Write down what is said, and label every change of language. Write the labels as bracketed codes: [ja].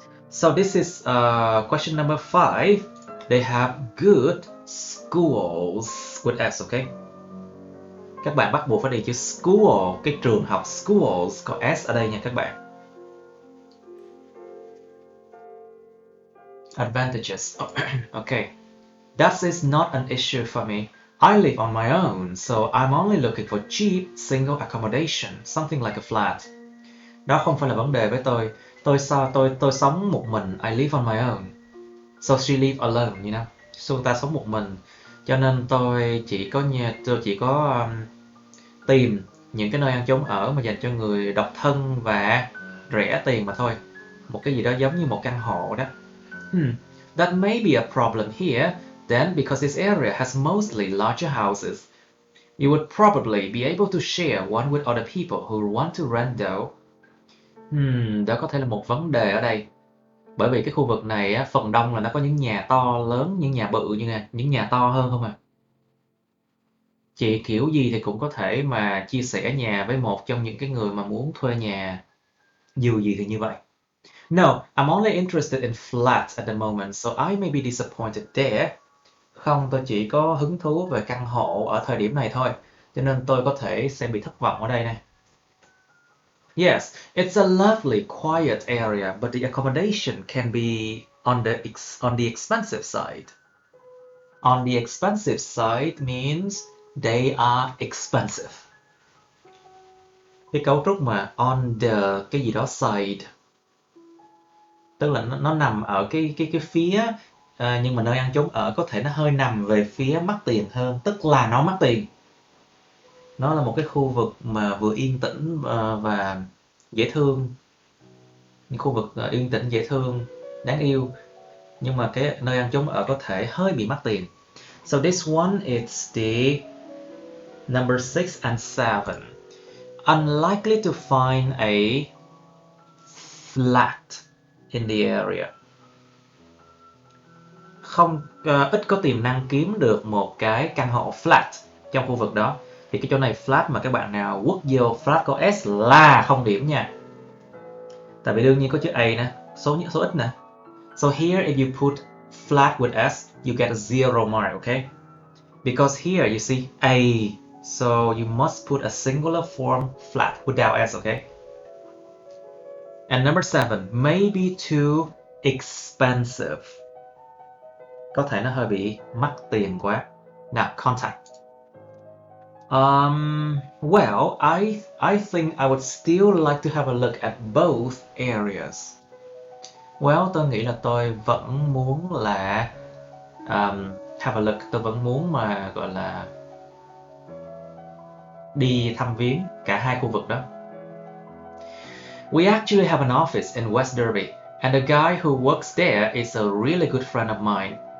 [en] So this is question number 5. They have good schools with S, okay? [vi] Các bạn bắt buộc phải đi chữ school, cái trường học schools có S ở đây nha các bạn. [en] Advantages. Okay. That is not an issue for me. I live on my own, so I'm only looking for cheap single accommodation, something like a flat. [vi] Đó không phải là vấn đề với tôi. Tôi sống một mình. [en] I live on my own. So she live alone, you know. [vi] So ta sống một mình. Cho nên tôi chỉ có tìm những cái nơi ăn trốn ở mà dành cho người độc thân và rẻ tiền mà thôi. Một cái gì đó giống như một căn hộ đó. [en] That may be a problem here. Then, because this area has mostly larger houses, you would probably be able to share one with other people who want to rent though. [vi] Đó có thể là một vấn đề ở đây. Bởi vì cái khu vực này phần đông là nó có những nhà to lớn, những nhà bự như nè, những nhà to hơn không à. Chị kiểu gì thì cũng có thể mà chia sẻ nhà với một trong những cái người mà muốn thuê nhà. Dù gì thì như vậy. No, I'm only interested in flats at the moment, so I may be disappointed there. Không, tôi chỉ có hứng thú về căn hộ ở thời điểm này thôi, cho nên tôi có thể sẽ bị thất vọng ở đây này. [en] Yes, it's a lovely, quiet area, but the accommodation can be on the expensive side. On the expensive side means they are expensive. [vi] Cái cấu trúc mà on the cái gì đó side, tức là nó nằm ở cái phía, nhưng mà nơi ăn trốn ở có thể nó hơi nằm về phía mắc tiền hơn, tức là nó mắc tiền. Nó là một cái khu vực mà vừa yên tĩnh và dễ thương, những khu vực yên tĩnh, dễ thương, đáng yêu, nhưng mà cái nơi ăn trốn ở có thể hơi bị mắc tiền. [en] So this one is the number 6 and 7. Unlikely to find a flat in the area. [vi] Ít có tiềm năng kiếm được một cái căn hộ flat trong khu vực đó. Thì cái chỗ này flat mà các bạn nào quất vô flat có S là không điểm nha. Tại vì đương nhiên có chữ A nè, số ít nè. [en] So here if you put flat with S, you get a 0 mark, okay? Because here you see A, so you must put a singular form flat without S, okay? And number 7, maybe too expensive. [vi] Có thể nó hơi bị mắc tiền quá. [en] Now, contact. Well, I think I would still like to have a look at both areas. [vi] Well, tôi nghĩ là tôi vẫn muốn là [en] have a look, [vi] tôi vẫn muốn mà gọi là đi thăm viếng cả hai khu vực đó. [en] We actually have an office in West Derby, and the guy who works there is a really good friend of mine.